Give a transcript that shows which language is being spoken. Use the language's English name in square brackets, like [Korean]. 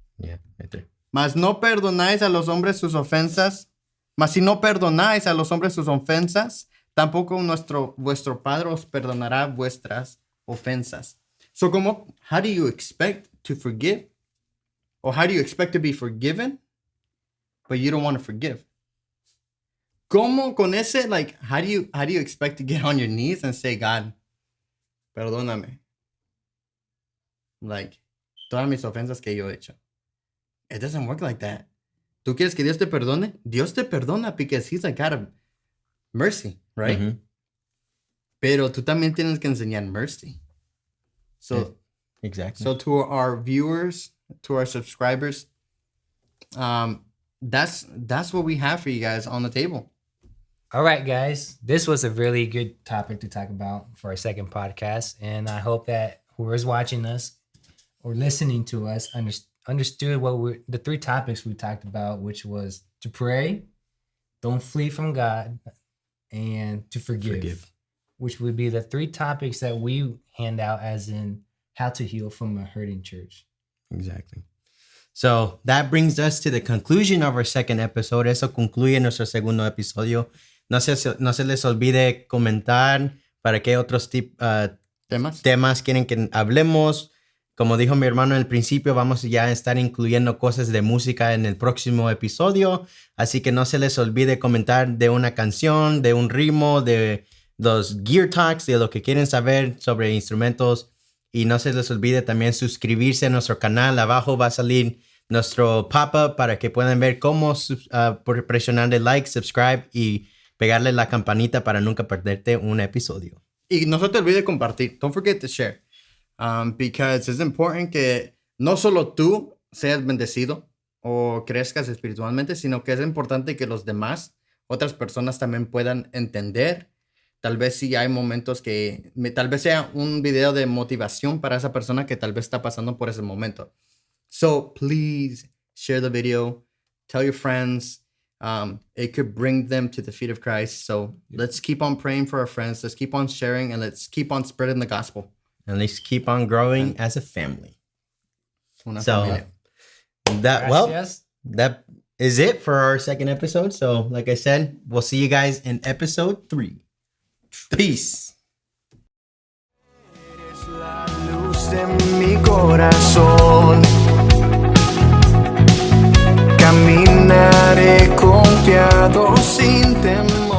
[English] Yeah, right there. [Spanish] Mas no perdonáis a los hombres sus ofensas. Mas si no perdonáis a los hombres sus ofensas, tampoco vuestro Padre os perdonará vuestras ofensas. [English] So, how do you expect to forgive? Or how do you expect to be forgiven, but you don't want to forgive? [Spanish] ¿Cómo con ese, [English] like, how do you expect to get on your knees and say, God, [Spanish] perdóname? Like, todas mis ofensas que yo he hecho. [English] It doesn't work like that. [Spanish] ¿Tú quieres que Dios te perdone? Dios te perdona [English] because He's a God of mercy, right? Mm-hmm. [Spanish] Pero tú también tienes que enseñar mercy. [English] So, yeah, exactly. So to our viewers, to our subscribers, that's what we have for you guys on the table. All right, guys. This was a really good topic to talk about for our second podcast. And I hope that whoever's watching us or listening to us understood the 3 topics we talked about, which was to pray, don't flee from God, and to forgive. Which would be the 3 topics that we hand out as in how to heal from a hurting church. Exactly. So that brings us to the conclusion of our second episode. [Spanish] Eso concluye nuestro segundo episodio. No se les olvide comentar para qué otros temas quieren que hablemos. Como dijo mi hermano en el principio, vamos ya a estar incluyendo cosas de música en el próximo episodio. Así que no se les olvide comentar de una canción, de un ritmo, de los gear talks, de lo que quieren saber sobre instrumentos. Y no se les olvide también suscribirse a nuestro canal. Abajo va a salir nuestro pop-up para que puedan ver cómo presionarle like, subscribe y pegarle la campanita para nunca perderte un episodio. Y no se te olvide compartir. [English] Don't forget to share. Because it's important [Spanish] que no solo tú seas bendecido o crezcas espiritualmente, sino que es importante que los demás, otras personas también puedan entender. Tal vez si hay momentos que tal vez sea un video de motivación para esa persona que tal vez está pasando por ese momento. [English] So please share the video, tell your friends. It could bring them to the feet of Christ. So let's keep on praying for our friends. Let's keep on sharing and let's keep on spreading the gospel. And let's keep on growing as a family. [Spanish] Una familia. [English] That is it for our second episode. So, like I said, we'll see you guys in episode 3. Peace. [Spanish] Eres la luz de mi corazón. Caminaré confiado sin temor.